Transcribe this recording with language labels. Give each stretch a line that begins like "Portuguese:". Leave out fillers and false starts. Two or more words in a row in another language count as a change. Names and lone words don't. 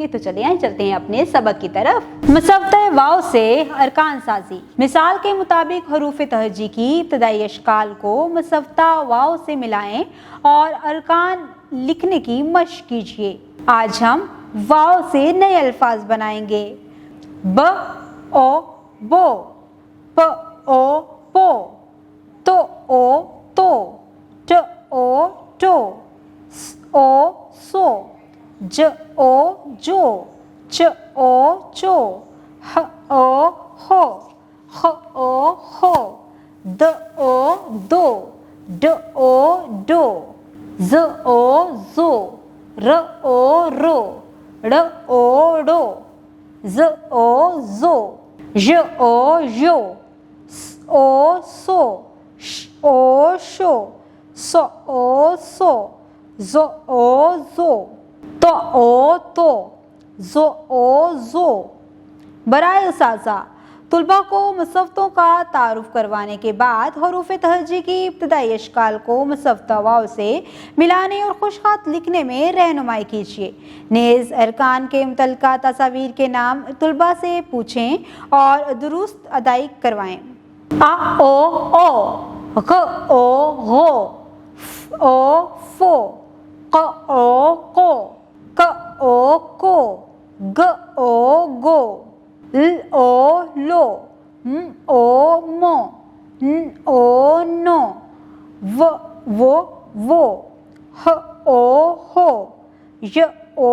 Urdu: تو چلیے چلتے ہیں اپنے سبق کی طرف۔ مصفتہ واو سے ارکان سازی. مثال کے مطابق حروف تہجی کی ابتدائی اشکال کو مصفتہ واو سے ملائیں اور ارکان لکھنے کی مشق کیجیے. آج ہم واو سے نئے الفاظ بنائیں گے. ب او بو، پ او پو، تو او تو، ٹ او ٹو، س او سو، ج او جو، چ او چو, ح او ہو، خ او ہو, द او دو، ڈ او ڈو، ج او جو، ر او رو، ڑ او ڈو، ج او جو، ž او جو، س او سو، ش او شو، س او سو, ج او جو، ت او تو، ج او جو. برائے سازا طلبہ کو مصفتوں کا تعارف کروانے کے بعد حروف تہجی کی ابتدائی اشکال کو مصفتہ واو سے ملانے اور خوشخط لکھنے میں رہنمائی کیجیے. نیز ارکان کے متعلقہ تصویر کے نام طلبہ سے پوچھیں اور درست ادائی کروائیں. آ او، گ او ہو، ف او فو، ک او کو، ق او کو، گ او گو، ل او لو، م او مو، ن او نو، و وو، ہ او ہو، ی او